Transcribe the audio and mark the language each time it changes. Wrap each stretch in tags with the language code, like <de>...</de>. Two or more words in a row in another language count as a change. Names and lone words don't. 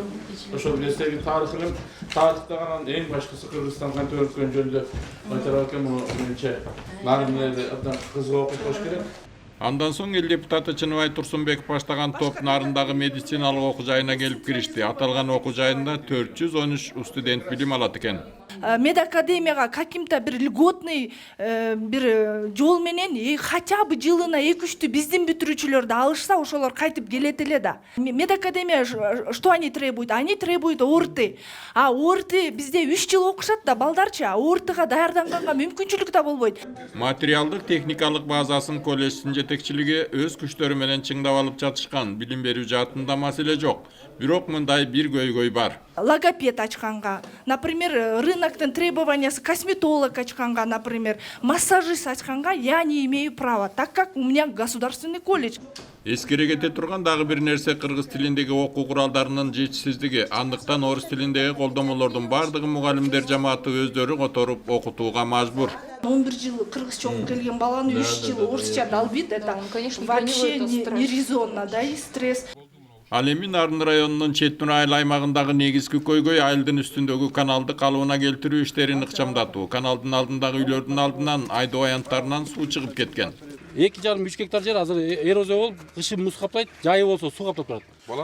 <ky>Ошол нерсеги тарыхын тарыхтаган эң башкысы Кыргызстан кантип өткөн жөнүндө айтылат экен. Муну менимче Нарынды абдан кызык окуп коюш керек. Андан соң эл депутаты Чыныбай Турсунбеков баштаган топ Нарындагы медициналык окуу жайына келип киришти. Аталган окуу жайында 413 студент билим алат экен. Медакадемияга каким-то бир льготный бир жол менен</ky> <ru>хотя бы</ru> <ky>жылына 2-3 биздин бүтүрүүчүлөрдү алышса, ошолор кайтып келет эле да.</ky> <ru>Медакадемия что они требуют? Они требуют ОРТ.</ru> <ky>А ОРТ бизде 3 жыл окушат да балдарчы, ОРТга даярданганга мүмкүнчүлүк да болбойт. Материалдык техникалык базасын колледждин жетекчилиги өз күчтөрү менен чыңдап алып жатышкан. Билим берүү жаатында маселе жок. Бирок мындай бир көйгөй бар. Логопед ачканга,</ky> <ru>например,</ru> <ky>рыноктун требованиясы косметолог ачканга,</ky> <ru>например,</ru> <ky>массажист ачканга</ky> <ru>я не имею права, так как у меня государственный колледж.</ru> <ky>Эскере кете турган дагы бир нерсе кыргыз тилиндеги окуу куралдарынын жетишсиздиги. Андыктан орус тилиндеги колдомолордун бардыгын мугалимдер жамааты өздөрү которуп окутууга мажбур. 11 жыл кыргызча окуп келген баланы 3 жыл орусча долбит,</ky> <ru>это вообще нерезонно, да, и стресс.</ru> <ky>Ал эми Нарын районунун Чет Нура айыл аймагындагы негизги көйгөй айылдын үстүндөгү каналды калыбына келтирүү иштерин ыкчамдатуу. Каналдын алдындагы үйлөрдүн алдынан айдоо аянттарынан суу чыгып кеткен. 2,5-3 гектар жер азыр эрозия болуп, кышы муз каптайт, жайы болсо суу каптап турат.</ky>